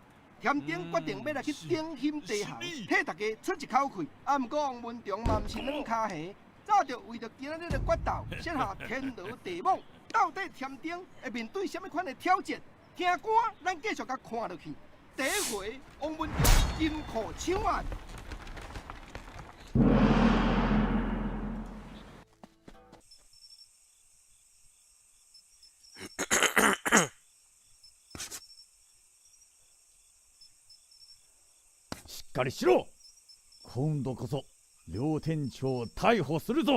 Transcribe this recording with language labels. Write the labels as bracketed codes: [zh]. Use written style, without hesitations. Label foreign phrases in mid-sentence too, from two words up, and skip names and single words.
[nan] 添丁决定要来去顶险地下，替大家出一口气。啊，毋过王文忠嘛毋是软脚虾，早就为着今仔日的决斗，设下天罗地网。到底添丁会面对什么款的挑战？听歌，咱继续甲看落去。第一回，王文忠金库抢案。 [ja] しっかりしろ。今度こそ両店長を逮捕するぞ。